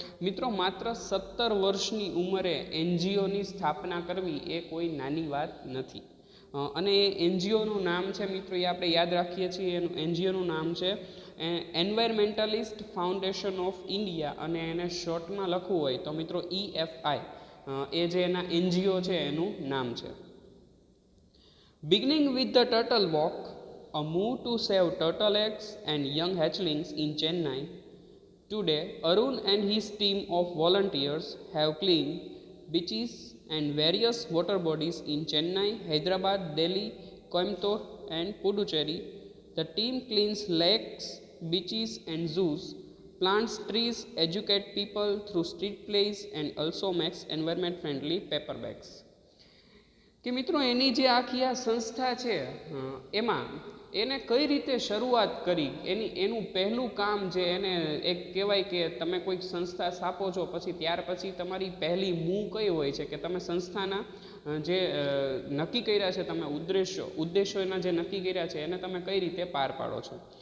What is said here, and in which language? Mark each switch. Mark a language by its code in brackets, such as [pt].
[gu] મિત્રો, માત્ર 17 વર્ષની ઉંમરે એનજીઓની સ્થાપના કરવી એ કોઈ નાની વાત નથી, અને એ એનજીઓનું નામ છે મિત્રો એ આપણે યાદ રાખીએ છીએ. એનું એનજીઓનું નામ છે એન્વાયરમેન્ટાલિસ્ટ ફાઉન્ડેશન ઓફ ઇન્ડિયા, અને એને શોર્ટમાં લખવું હોય તો મિત્રો EFI એ જે એના એનજીઓ છે એનું નામ છે. [en] Beginning with the Turtle Walk, a move to save turtle eggs and young hatchlings in Chennai, today Arun and his team of volunteers have cleaned beaches and various water bodies in Chennai, Hyderabad, Delhi, Coimbatore and Puducherry. The team cleans lakes, beaches and zoos, plants trees, educate people through street plays and also makes environment friendly paper bags. [gu] કે મિત્રો, એની જે આખી આ સંસ્થા છે એમાં એને કઈ રીતે શરૂઆત કરી, એનું પહેલું કામ જે એને એક કહેવાય કે તમે કોઈક સંસ્થા સ્થાપો છો પછી ત્યાર પછી તમારી પહેલી મૂવ કઈ હોય છે કે તમે સંસ્થાના જે નક્કી કર્યા છે તમે ઉદ્દેશો એના જે નક્કી કર્યા છે એને તમે કઈ રીતે પાર પાડો છો.